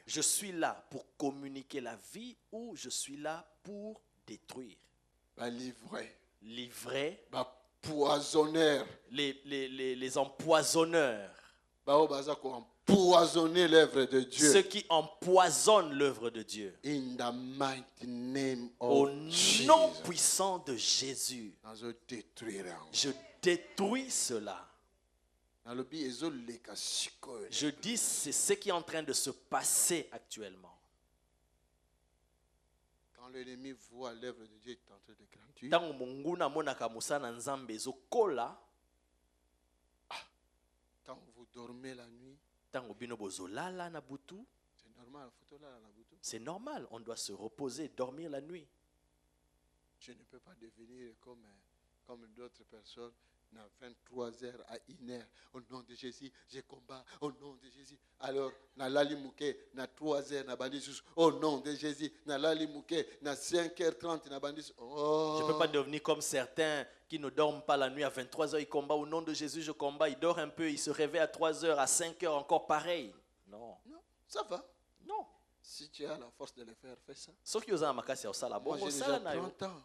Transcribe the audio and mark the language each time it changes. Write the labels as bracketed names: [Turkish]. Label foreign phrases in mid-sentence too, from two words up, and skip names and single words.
[French] Je suis là pour communiquer la vie ou je suis là pour détruire? L'ivraie. L'ivraie. Poisonneurs. Les empoisonneurs. Empoisonner l'œuvre de Dieu. Ceux qui empoisonnent l'œuvre de Dieu. [English] In the mighty name of [French] Au nom puissant de Jésus. Je détruis cela. Je dis, c'est ce qui est en train de se passer actuellement. Quand l'ennemi voit l'œuvre de Dieu est en train de grandir, quand vous dormez la nuit, c'est normal, on doit se reposer, dormir la nuit. Je ne peux pas devenir comme d'autres personnes. 23h à 1h, au nom de Jésus, je combats, au nom de Jésus. Alors, [Lingala] na lali mouke, na 3h, na bandis, [French] au nom de Jésus, [Lingala] na lali mouke, na 5h30, na bandis. [French] Oh. Je ne peux pas devenir comme certains qui ne dorment pas la nuit à 23h, ils combattent, au nom de Jésus, je combats, ils dorment un peu, ils se réveillent à 3h, à 5h, encore pareil. Non. Non, ça va. Non. Si tu as la force de le faire, fais ça. Sauf que moi, j'ai déjà 30 ans.